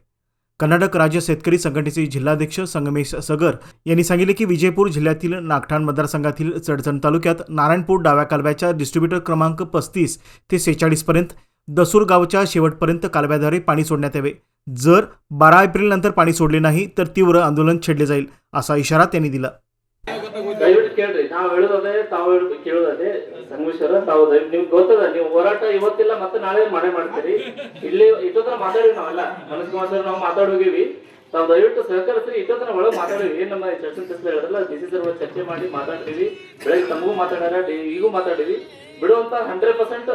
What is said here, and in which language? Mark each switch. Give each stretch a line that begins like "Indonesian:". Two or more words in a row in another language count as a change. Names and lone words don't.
Marathi: कर्नाटक राज्य शेतकरी संघटनेचे जिल्हाध्यक्ष संगमेश सगर यांनी सांगितले की विजयपूर जिल्ह्यातील नागठाण मतदारसंघातील चडचण तालुक्यात नारायणपूर डाव्या कालव्याच्या डिस्ट्रीब्युटर क्रमांक 35 ते 46 पर्यंत दसूर गावच्या शेवटपर्यंत कालव्याद्वारे पाणी सोडण्यात यावे। जर 12 एप्रिल नंतर पाणी सोडले नाही तर तीव्र आंदोलन छेडले जाईल असा इशारा त्यांनी दिला।
Kannada: ದಯವಿಟ್ಟು ಕೇಳ್ರಿ, ನಾವು ಹೇಳೋದೇ ತಾವು ಕೇಳೋದೇ ಸಂಗಮೇಶ್ವರ ತಾವು ದಯವಿಟ್ಟು ನಿಮ್ಗೆ ಗೊತ್ತದ, ನೀವು ಹೋರಾಟ ಇವತ್ತಿಲ್ಲ ಮತ್ತೆ ನಾಳೆ ಮಾಡ್ತೀರಿ। ಇಲ್ಲಿ ಇಷ್ಟೊತ್ತರ ಮಾತಾಡಿವಿ, ನಾವೆಲ್ಲ ಮನಸ್ಸು ನಾವು ಮಾತಾಡೋಗಿವಿ, ತಾವು ದಯವಿಟ್ಟು ಸಹಕರಿಸ್ರಿ। ಇಷ್ಟೊತ್ತರ ಒಳಗೆ ಮಾತಾಡಿವಿ, ಏನ್ ನಮ್ಮ ಚರ್ಚೆ ಹೇಳಿದ್ರಲ್ಲ ಡಿಸಿ ಸರ್ ಚರ್ಚೆ ಮಾಡಿ ಮಾತಾಡ್ತೀವಿ, ಬೆಳಗ್ಗೆ ತಮಗೂ ಮಾತಾಡ್ಯಾರ, ಈಗೂ ಮಾತಾಡಿವಿ, ಬಿಡುವಂತ 100%।